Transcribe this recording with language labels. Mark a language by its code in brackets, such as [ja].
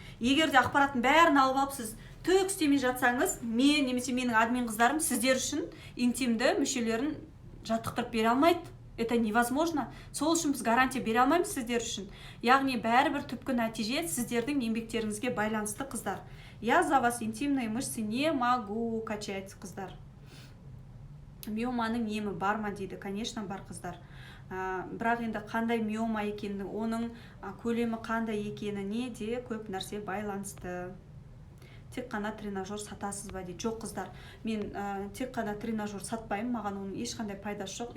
[kk] Егер де ақпараттың бәрін алып алып, сіз түк істемей жатсаңыз, мен немесе менің админ қыздарым сіздер үшін интимді мүшелерін жаттықтырып бере алмайды. [ru] Это невозможно. [kk] Сол үшін біз гарантия бере алмаймыз сіздер үшін. Яғни бәрібір түпкі нәтиже сіздердің еңбектеріңізге байланысты, қыздар. [ru] Я за вас интимные мышцы не могу качать, [kk] қыздар. Миоманың емі бар ма дейді? Конечно, бар, қыздар. Бірақ енді қандай миома екені, оның көлемі қандай екеніне де көп нәрсе байланысты. Тек қана тренажер сатасыз ба дейді? Жоқ, қыздар, мен тек қана тренажер сатпаймын, маған оның ешқандай пайдасы жоқ.